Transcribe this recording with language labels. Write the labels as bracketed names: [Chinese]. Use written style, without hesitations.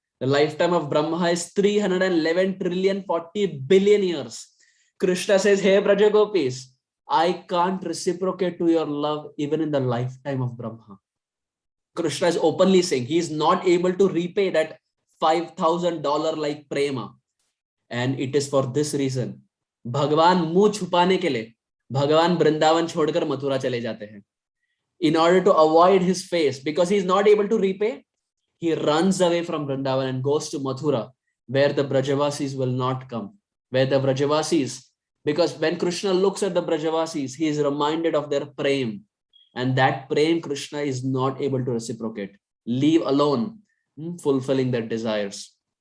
[English] The lifetime of Brahma is 311 trillion 40 billion years. Krishna says, Hey Braja Gopis, I can't reciprocate to your love even in the lifetime of Brahma. Krishna is openly saying he is not able to repay that $5,000 like prema. And it is for this reason. [Hindi] भगवान मुंह छुपाने के लिए भगवान वृंदावन छोड़कर मथुरा चले जाते हैं. [English] In order to avoid his face, because he is not able to repay, he runs away from Vrindavan and goes to Mathura, where the Brajavasis will not come. Where the Brajavasis, because when Krishna looks at the Brajavasis, he is reminded of their prem. And that prem Krishna is not able to reciprocate. Leave alone, fulfilling their desires.